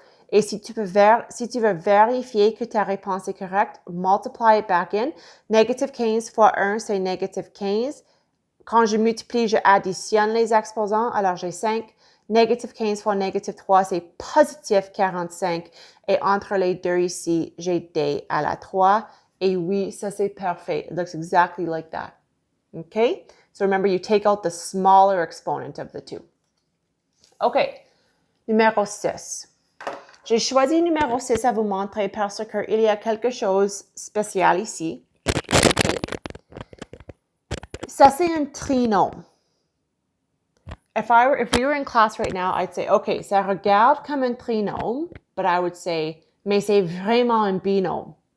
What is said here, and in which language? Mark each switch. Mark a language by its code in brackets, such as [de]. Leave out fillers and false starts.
[fr] Et si tu veux vérifier que ta réponse est correcte, [en] multiply it back in. [fr] Négative 15 fois 1, c'est négative 15. Quand je multiplie, je additionne les exposants, alors j'ai 5. Négative 15 fois négative 3, c'est positif 45. Et entre les deux ici, j'ai D à la 3. Et oui, ça c'est parfait. [en] It looks exactly like that. OK? So remember, you take out the smaller exponent of the two. [fr] OK. Numéro 6. J'ai choisi numéro 6 à vous montrer parce qu'il y a quelque chose de spécial ici. Ça, c'est un trinôme. [en] If we were in class right now, I'd say, [fr] OK, ça regarde comme un trinôme, [en] but I would say, [fr] mais c'est vraiment un binôme.